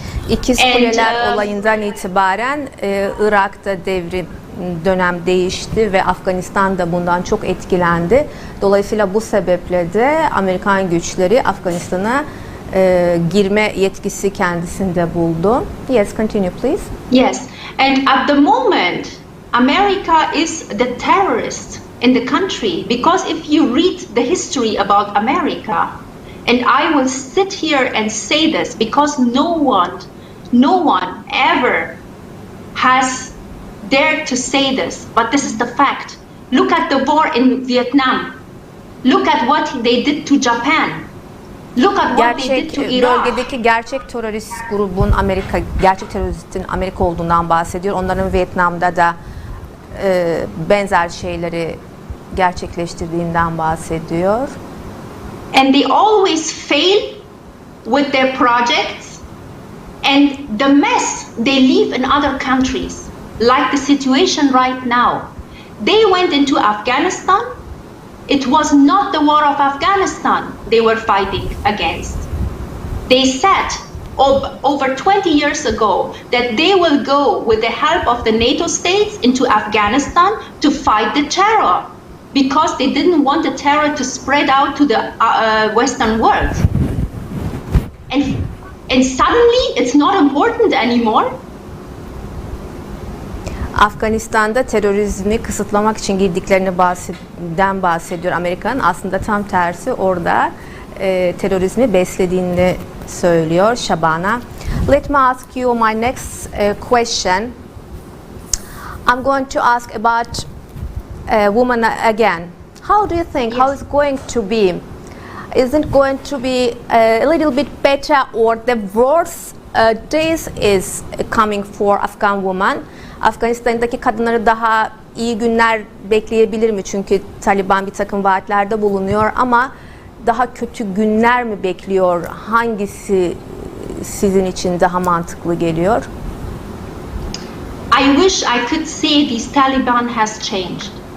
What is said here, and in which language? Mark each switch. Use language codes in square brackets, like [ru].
[tr] İkiz Kuleler olayından itibaren Irak'ta dönem değişti ve Afganistan da bundan çok etkilendi. Dolayısıyla bu sebeple de Amerikan güçleri Afganistan'a girme yetkisi kendisinde buldu. [en] Yes, continue please. Yes, and at the moment, America is the terrorist in the country, because if you read the history about America, and I will sit here and say this because no one ever has dared to say this, but this is the fact. Look at the war in Vietnam. Look at what they did to Japan. Look at what they did to Iraq. [tr] Bölgedeki gerçek terörist grubun gerçek teröristin Amerika olduğundan bahsediyor. Onların Vietnam'da da benzer şeyleri gerçekleştirdiğinden bahsediyor. [en] And they always fail with their projects, and the mess they leave in other countries, like the situation right now. They went into Afghanistan. It was not the war of Afghanistan they were fighting against. They said over 20 years ago that they will go with the help of the NATO states into Afghanistan to fight the terror, because they didn't want the terror to spread out to the Western world. And suddenly it's not important anymore. [tr] Afganistan'da terörizmi kısıtlamak için girdiklerinden bahsediyor Amerika'nın. Aslında tam tersi, orada terörizmi beslediğini söylüyor Şabana. [en] Let me ask you my next question. I'm going to ask about women again. How do you think, how is going to be? Is it going to be a little bit better, or the worst days is coming for Afghan women? [tr] Afganistan'daki kadınları daha iyi günler bekleyebilir mi? Çünkü Taliban bir takım vaatlerde bulunuyor, ama daha kötü günler mi bekliyor? Hangisi sizin için daha mantıklı geliyor? [en] I wish I could say this Taliban has changed.